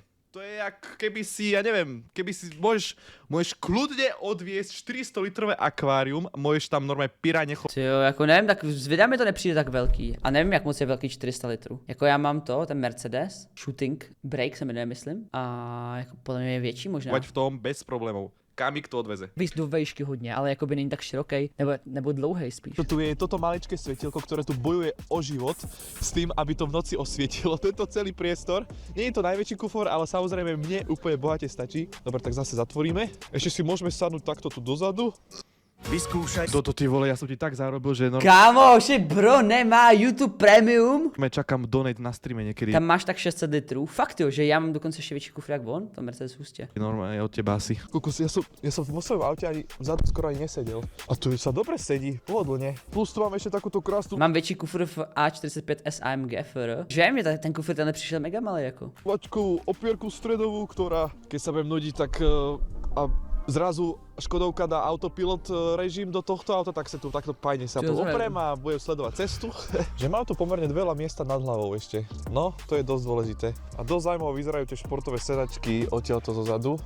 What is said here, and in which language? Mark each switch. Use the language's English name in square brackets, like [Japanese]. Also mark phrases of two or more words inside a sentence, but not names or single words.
[Slovak] To je jak keby si, ja neviem, keby si môžeš kľudne odviesť 400 litrové akvárium, môžeš tam normálně piráně [Czech] Jo, jako nevím, tak zvědá mi to nepřijde tak velký. A nevím, jak moc je velký 400 litrů. Jako já mám ten Mercedes, Shooting Brake se jmenuje, myslím. A jako podle mě je větší možná. [Slovak] v tom bez problémov. Kamík to odveze. [Czech] Víš, do vejšky hodně, ale jako by není tak široký, nebo dlouhý spíš. [Slovak] Tu je toto maličké svetielko, ktoré tu bojuje o život s tým, aby to v noci osvietilo tento celý priestor. Nie je to najväčší kufor, ale samozrejme mne úplne bohate stačí. Dobre, tak zase zatvoríme. Ešte si môžeme sadnúť takto tu dozadu. Vyskúšaj. Toto ty vole, ja som ti tak zarobil, že [Czech] Kámoši, bro, nemá YouTube Premium. [Slovak] čakám donate na streame niekedy. [Czech] Tam máš tak 600 litrů. Fakt jo, že já mám dokonce ještě větší kufr jak on, to Mercedes hustě. [Slovak] Normálne od teba asi. Kukus, ja som vo svojom aute ani vzadu skoro ani nesedel. A tu sa dobre sedí, pohodlne. Plus tu mám ešte takúto krásnu [Czech] Mám větší kufr v A45 SAMG FR. Že mě ten kufr tenhle přišel mega malý jako. [Slovak] plačkovú opierku stredovú, ktorá, keď sa budem nudiť, tak a zrazu Škodovka dá autopilot režim do tohto auta, tak sa tu takto pajne sa tu oprem a budem sledovať cestu. Že mám tu pomerne veľa miesta nad hlavou ešte. No, to je dosť dôležité. A dosť zaujímavé vyzerajú tie športové sedačky odtiaľto zozadu.